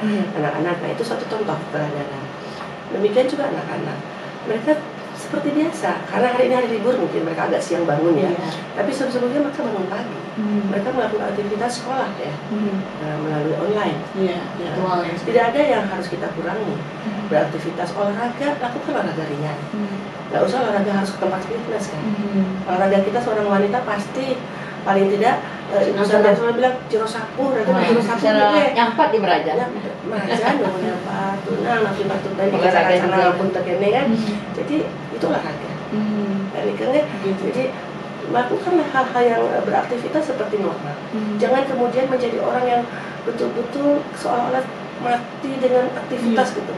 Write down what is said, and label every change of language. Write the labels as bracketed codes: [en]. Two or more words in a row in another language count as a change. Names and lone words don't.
[id] Anak-anak, nah itu suatu contoh keteladanan. Demikian juga anak-anak, mereka seperti biasa, karena hari ini hari libur mungkin mereka agak siang bangun ya, tapi sebelumnya mereka bangun pagi, mereka melakukan aktivitas sekolah ya, melalui online. Tidak ada yang harus kita kurangi. Beraktivitas olahraga, lakukan olahraga ringan. Nggak usah olahraga harus ke tempat fitness kan. Olahraga kita seorang wanita pasti paling tidak Ibu Sandra selalu bilang [ban] jero sapu, jero sapu nyampat di Merajan. Merajan dong nyampat, tunang, [id] nanti batu tadi karena pun terkene kan. Jadi itu olahraga. Jadi lakukanlah hal-hal yang beraktivitas seperti normal. Jangan kemudian menjadi orang yang betul-betul seolah-olah mati dengan aktivitas gitu.